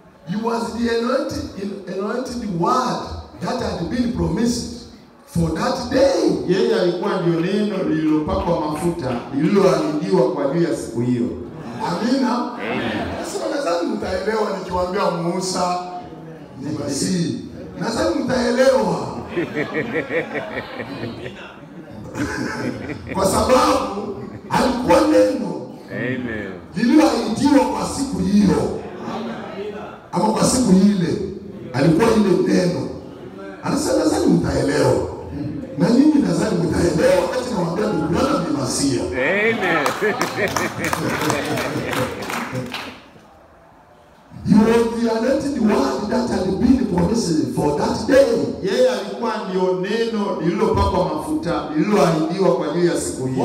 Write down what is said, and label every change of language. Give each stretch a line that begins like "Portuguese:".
English: He was the anointed word that had been promised for that day.
Swahili: Yeye alikuwa ndio neno lililopakwa mafuta lililoahidiwa kwa ajili ya siku hiyo. Amina. Amen. Sasa nadhani mtaelewa nikiwaambia Musa ni Masihi. Nadhani mtaelewa. Kwa sababu alikuwa neno. Amen. Lililoahidiwa kwa siku hiyo. Ama kwa siku ile alikuwa ile neno. Anasema nadhani mtaelewa. Na nyinyi nadhani mtaelewa wakati nawaambia Branham ni Masia. Amen.
English: You was the anointed word that had been promised for that day.
Swahili: Yeye alikuwa ndio neno lililopakwa mafuta lililoahidiwa kwa ajili ya siku hiyo.